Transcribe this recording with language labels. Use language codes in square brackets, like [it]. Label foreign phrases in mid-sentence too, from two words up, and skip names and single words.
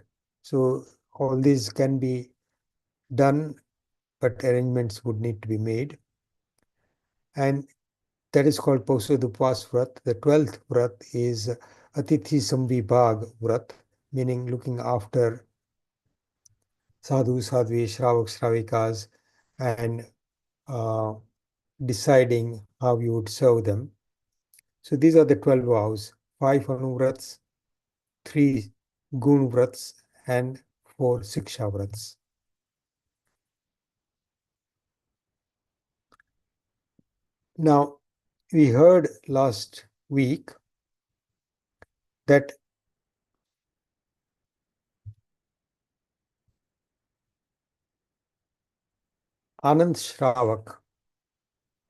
[en] So all these can be done, but arrangements would need to be made. And that is called Pausodupwas Vrat. The 12th Vrat is Atithi Samvibhag Vrat, meaning looking after sadhu, sadhvi, shravaks, shravikas, and uh, deciding how you would serve them. So these are the 12 vows: 5 anuvrats, 3 gun vrats, and 4 siksha vrats. Now, we heard last week that Anand Shravak